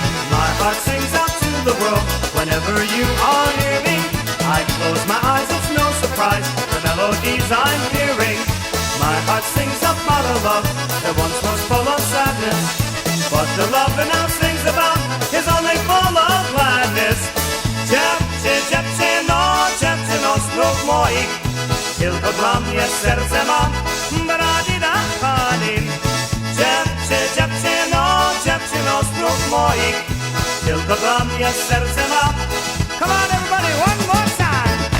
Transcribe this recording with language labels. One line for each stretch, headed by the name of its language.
English: My heart sings out to the world whenever you are near me. I close my eyes, it's no surprise, the melodies I'm hearing. My heart sings about a love that once was full of sadness, but the love it now sings about is only full of gladness.
Polish: Dziewczyno snów moich, tylko dla mnie serce ma, radida pani. Dziewczyno snów moich, tylko dla mnie serce ma.
English: Come on everybody, one more time.